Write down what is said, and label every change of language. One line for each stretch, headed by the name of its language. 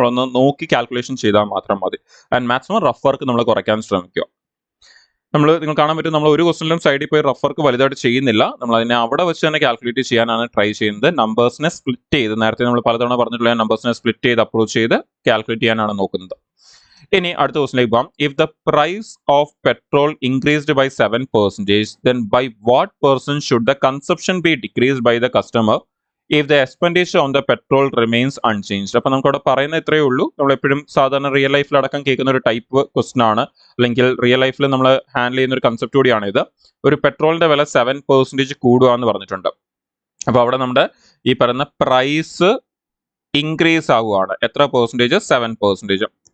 Malayalam: നമ്മളൊന്ന് നോക്കി കാൽക്കുലേഷൻ ചെയ്താൽ മാത്രം മതി. ആൻഡ് മാക്സിമം റഫ് വർക്ക് നമ്മൾ കുറയ്ക്കാൻ ശ്രമിക്കുക. നിങ്ങൾ കാണാൻ പറ്റും നമ്മൾ ഒരു ക്വസ്റ്റനിലും സൈഡിൽ പോയി റഫ് വർക്ക് വലുതായിട്ട് ചെയ്യുന്നില്ല. നമ്മൾ അതിനെ അവിടെ വെച്ച് തന്നെ കാൽക്കുലേറ്റ് ചെയ്യാനാണ് ട്രൈ ചെയ്യുന്നത്. നമ്പേഴ്സിനെ സ്പ്ലിറ്റ് ചെയ്ത്, നേരത്തെ നമ്മൾ പലതവണ പറഞ്ഞിട്ടുള്ള നമ്പേഴ്സിനെ സ്പ്ലിറ്റ് ചെയ്ത് അപ്രോച്ച് ചെയ്ത് കാൽക്കുലേറ്റ് ചെയ്യാനാണ് നോക്കുന്നത്. ഇനി അടുത്ത ക്വസ്റ്റിലേക്ക് പോകാം.
English: If the price of petrol increased by 7%, then by what % should the consumption be decreased by the customer if the expenditure on the petrol remains unchanged?
Malayalam: അപ്പോൾ നമുക്ക് അവിടെ പറയുന്ന ഇത്രയേ ഉള്ളൂ. നമ്മൾ എപ്പോഴും സാധാരണ റിയൽ ലൈഫിൽ അടക്കം കേൾക്കുന്ന ഒരു ടൈപ്പ് ക്വസ്റ്റൻ ആണ്, അല്ലെങ്കിൽ റിയൽ ലൈഫിൽ നമ്മൾ ഹാൻഡിൽ ചെയ്യുന്ന ഒരു കൺസെപ്റ്റ് കൂടിയാണ് ഇത്. ഒരു പെട്രോളിന്റെ വില 7% കൂടുക എന്ന് പറഞ്ഞിട്ടുണ്ട്. അപ്പോൾ അവിടെ നമ്മുടെ ഈ പറയുന്ന പ്രൈസ് ഇൻക്രീസ് ആവുകയാണ്. എത്ര പെർസെൻറ്റേജ്? 7%.